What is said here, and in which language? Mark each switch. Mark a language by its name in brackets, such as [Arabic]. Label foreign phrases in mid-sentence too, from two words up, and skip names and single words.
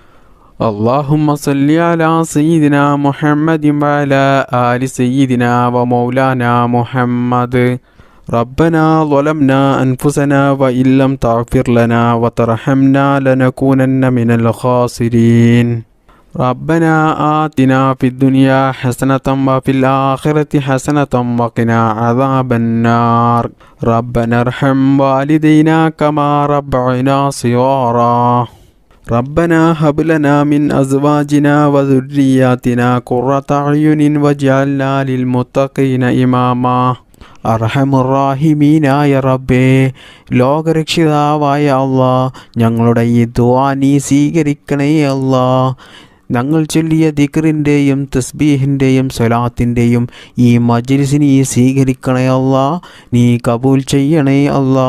[Arabic] اللهم صل على سيدنا محمد وعلى آل سيدنا ومولانا محمد ربنا ظلمنا أنفسنا وإن لم تغفر لنا وترحمنا لنكونن من الخاسرين ربنا آتنا في الدنيا حسنة وفي الآخرة حسنة وقنا عذاب النار ربنا ارحم والدينا كما ربعنا صغارا ربنا هب لنا من أزواجنا وذرياتنا قرة أعين واجعلنا للمتقين إماما [Malayalam] അർഹമുറാഹിമീനായ റബ്ബേ, ലോകരക്ഷിതാവായ അല്ലാ, ഞങ്ങളുടെ ഈ ദുആ നീ സ്വീകരിക്കണേ അല്ലാ. ഞങ്ങൾ ചൊല്ലിയ ദിക്റിൻ്റെയും തസ്ബീഹിൻ്റെയും സ്വലാത്തിൻ്റെയും ഈ മജ്ലിസ് നീ സ്വീകരിക്കണേ അല്ലാ, നീ കബൂൽ ചെയ്യണേ അല്ലാ.